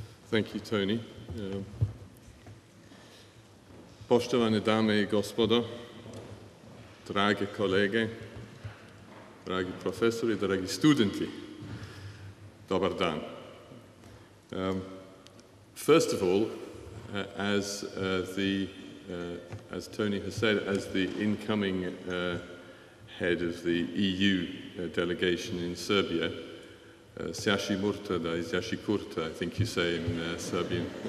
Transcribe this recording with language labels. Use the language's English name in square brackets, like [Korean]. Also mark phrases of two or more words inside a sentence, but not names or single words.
[English] Thank you, Tony. [Serbian] Poštovane dame I gospodo, drage kolege, dragi profesori, dragi studenti, dobar dan. [English] First of all, as Tony has said, as the incoming head of the EU delegation in Serbia, [Serbian] Sjaši Murtada [English] is [Serbian] Sjaši Kurta, [English] I think you say in Serbian.